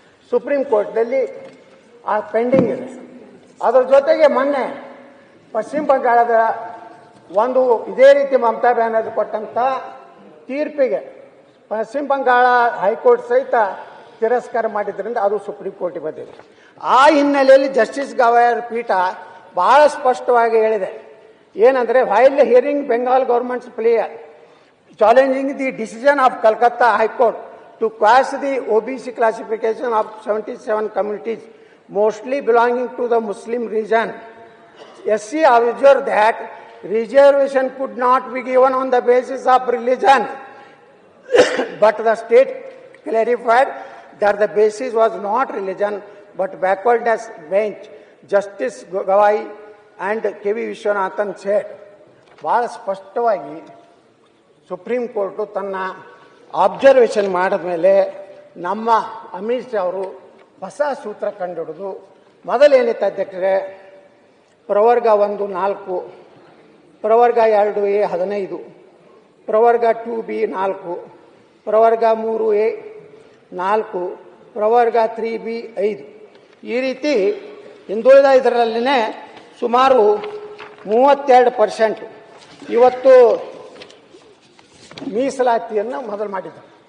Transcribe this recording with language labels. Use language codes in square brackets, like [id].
[kn] Supreme ಕೋರ್ಟ್ನಲ್ಲಿ ಆ pending ಇದೆ. ಅದರ ಜೊತೆಗೆ ಮೊನ್ನೆ ಪಶ್ಚಿಮ ಬಂಗಾಳದ ಒಂದು ಇದೇ ರೀತಿ ಮಮತಾ ಬ್ಯಾನರ್ಜಿ ಕೊಟ್ಟಂತ ತೀರ್ಪಿಗೆ ಪಶ್ಚಿಮ ಬಂಗಾಳ ಹೈಕೋರ್ಟ್ ಸಹಿತ ತಿರಸ್ಕಾರ ಮಾಡಿದ್ರಿಂದ ಅದು ಸುಪ್ರೀಂ ಕೋರ್ಟಿಗೆ ಬಂದಿದೆ. ಆ ಹಿನ್ನೆಲೆಯಲ್ಲಿ ಜಸ್ಟಿಸ್ ಗವಾಯರ್ ಪೀಠ ಬಹಳ ಸ್ಪಷ್ಟವಾಗಿ ಹೇಳಿದೆ. ಏನಂದ್ರೆ, [en] While hearing Bengal governments plea challenging the decision of Calcutta high court to quash the OBC classification of 77 communities, mostly belonging to the Muslim region. SC observed that reservation could not be given on the basis of religion, but the state clarified that the basis was not religion but backwardness. Bench Justice Gawai and KV Vishwanathan said. [kn] ಬಹಳ ಸ್ಪಷ್ಟವಾಗಿ supreme court ತನ್ನ observation ಮಾಡಿದ ಮೇಲೆ ನಮ್ಮ ಅಮಿತ್ ಶಾ ಅವರು ಹೊಸ ಸೂತ್ರ ಕಂಡುಹಿಡಿದು, ಮೊದಲೇನಿತ್ತು ಅಧ್ಯಕ್ಷರೇ, ಪ್ರವರ್ಗ 1 4, ಪ್ರವರ್ಗ 2A 15, ಪ್ರವರ್ಗ 2B 4, ಪ್ರವರ್ಗ 3A 4, ಪ್ರವರ್ಗ 3B 5, ಈ ರೀತಿ ಹಿಂದುಳಿದ ಇದರಲ್ಲಿನೇ ಸುಮಾರು 32% ಇವತ್ತು ಮೀಸಲಾತಿಯನ್ನು ಮೊದಲು ಮಾಡಿದ್ದಾರೆ.